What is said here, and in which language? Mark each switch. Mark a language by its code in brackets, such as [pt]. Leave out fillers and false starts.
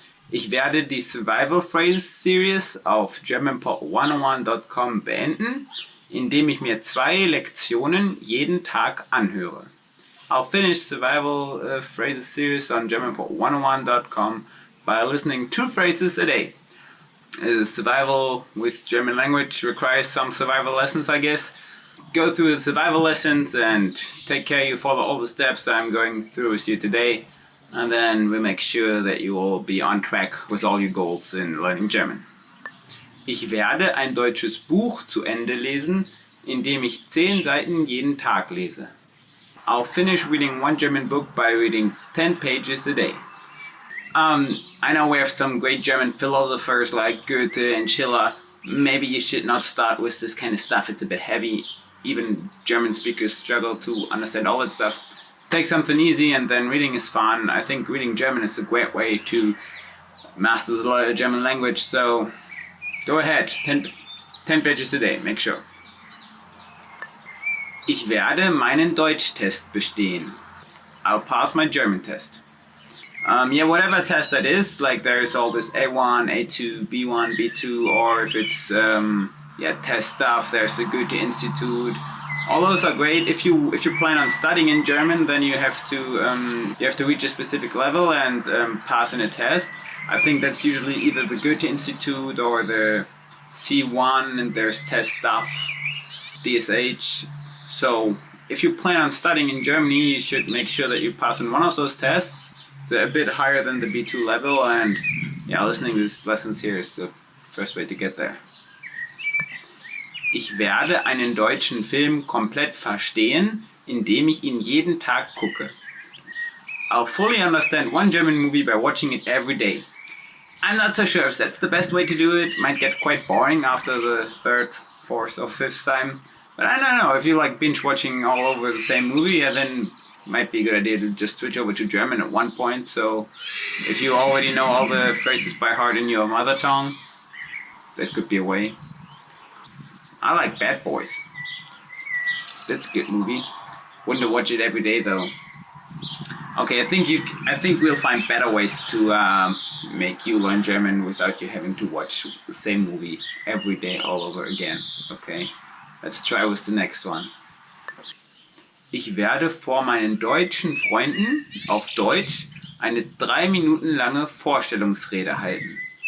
[de] Ich werde die Survival Phrases Series auf germanpod101.com beenden, indem ich mir 2 Lektionen jeden Tag anhöre. [en] I'll finish Survival Phrases Series on germanpod101.com by listening 2 phrases a day. Survival with German language requires some survival lessons, I guess. Go through the survival lessons and take care you follow all the steps I'm going through with you today. And then we'll make sure that you will be on track with all your goals in learning German. [de] Ich werde ein deutsches Buch zu Ende lesen, indem ich 10 Seiten jeden Tag lese. [en] I'll finish reading one German book by reading 10 pages a day. I know we have some great German philosophers like Goethe and Schiller. Maybe you should not start with this kind of stuff, it's a bit heavy. Even German speakers struggle to understand all that stuff. Take something easy and then reading is fun. I think reading German is a great way to master the German language, so go ahead, 10 pages a day, make sure. [de] Ich werde meinen Deutschtest bestehen. [en] I'll pass my German test. Whatever test that is, like there's all this A1, A2, B1, B2, or if it's test stuff, there's the Goethe Institute. All those are great. If you plan on studying in German, then you have to reach a specific level and pass in a test. I think that's usually either the Goethe Institute or the C1, and there's test stuff, DSH. So if you plan on studying in Germany, you should make sure that you pass in one of those tests. They're a bit higher than the B2 level, and listening to these lessons here is the first way to get there. [de] Ich werde einen deutschen Film komplett verstehen, indem ich ihn jeden Tag gucke. [en] I'll fully understand one German movie by watching it every day. I'm not so sure if that's the best way to do it. Might get quite boring after the 3rd, 4th or 5th time. But I don't know, if you like binge watching all over the same movie, then it might be a good idea to just switch over to German at one point. So if you already know all the phrases by heart in your mother tongue, that could be a way. I like Bad Boys. That's a good movie. Wouldn't watch it every day though. Okay, I think we'll find better ways to make you learn German without you having to watch the same movie every day all over again. Okay, let's try with the next one. [de] Ich werde vor meinen deutschen Freunden auf Deutsch eine 3 Minuten lange Vorstellungsrede halten.